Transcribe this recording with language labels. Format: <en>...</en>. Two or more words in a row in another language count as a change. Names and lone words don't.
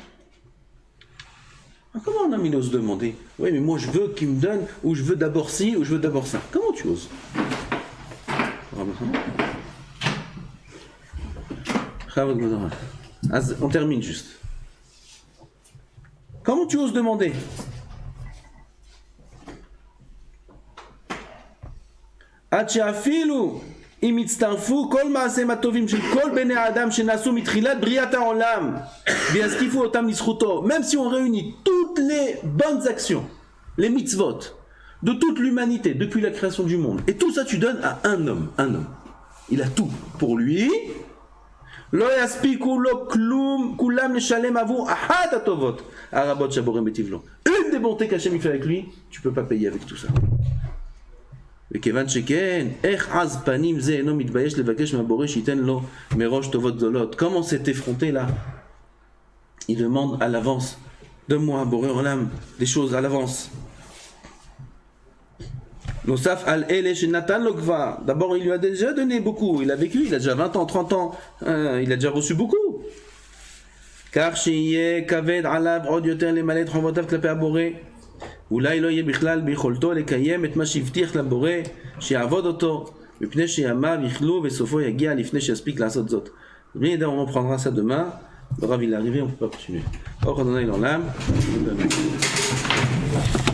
<fr>Comment un homme ose demander? Oui mais moi je veux qu'il me donne, ou je veux d'abord ci, ou je veux d'abord ça. Comment tu oses? On termine juste. Comment tu oses demander?</fr> <he>עד שאפילו אם יצטרפו כל מעשיהם הטובים של כל בני האדם שנעשו מתחילת בריאת העולם ויזקיפו אותם לזכותו,</he> <fr>même si on réunit toutes les bonnes actions, les mitzvot de toute l'humanité depuis la création du monde, et tout ça tu donnes à un homme, il a tout pour lui,</fr> <he>לא יספיקו לו כלום, כולם לשלם עבור אחת הטובות הרבות שהבורא מיטיב לו.</he> <fr>Une des bontés qu'Hachem fait avec lui, tu peux pas payer avec tout ça.</fr> <he>וכיוון שכן, איך עז פנים זה אינו מתבייש לבקש מהבורא שייתן לו מראש טובות גדולות.</he> <fr>Comment s'est effronté là? Il demande à l'avance, donne-moi</fr> <he>בורא עולם</he> <fr>des choses à l'avance.</fr> <he>נוסף על אלה שנתן לו כבר,</he> <fr>d'abord il lui a déjà donné beaucoup, il a vécu, il a déjà 20 ans, 30 ans, il a déjà reçu beaucoup.</fr> <he>כך שיהיה כבד עליו עוד יותר למלא את חובותיו כלפי הבורא. אולי לא יהיה בכלל ביכולתו לקיים את מה שהבטיח לבורא שיעבוד אותו מפני שימיו יכלו וסופו יגיע לפני שיספיק לעשות זאת.</he> <fr>Bien évidemment, on reprendra ça demain. Le Rav il est arrivé, on ne peut pas continuer. Or, on en a eu dans l'âme.</fr>